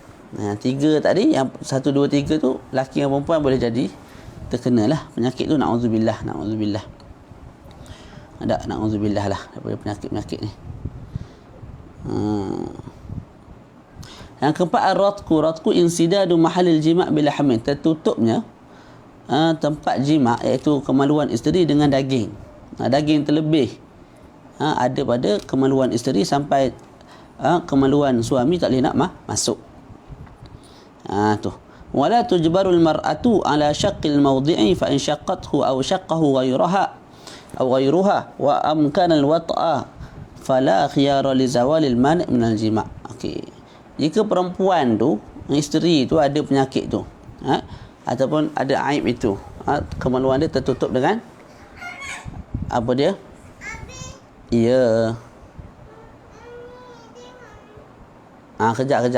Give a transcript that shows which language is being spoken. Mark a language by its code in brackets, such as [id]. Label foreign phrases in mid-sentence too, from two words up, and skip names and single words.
[ms] 3 tadi, yang 1, 2, 3 tu laki dan perempuan boleh jadi terkena lah penyakit tu. Na'udzubillah. Ada na'udzubillah lah daripada penyakit-penyakit ni. Yang keempat, [ar] الرتق انسداد محل الجماع باللحم. [ms] Tertutupnya tempat jima' iaitu kemaluan isteri dengan daging. Daging terlebih ada pada kemaluan isteri sampai kemaluan suami tak boleh nak masuk. Tu. [ar] ولا تجبر المرأة على شق الموضع فإن شقته أو شقه غيرها وأمكن الوطء فلا خيار لزوال المنع من الجماع'. Okey. [ms] Jika perempuan tu, isteri tu ada penyakit tu, ataupun ada aib itu, kemaluan dia tertutup dengan apa dia? Ya. Kejap.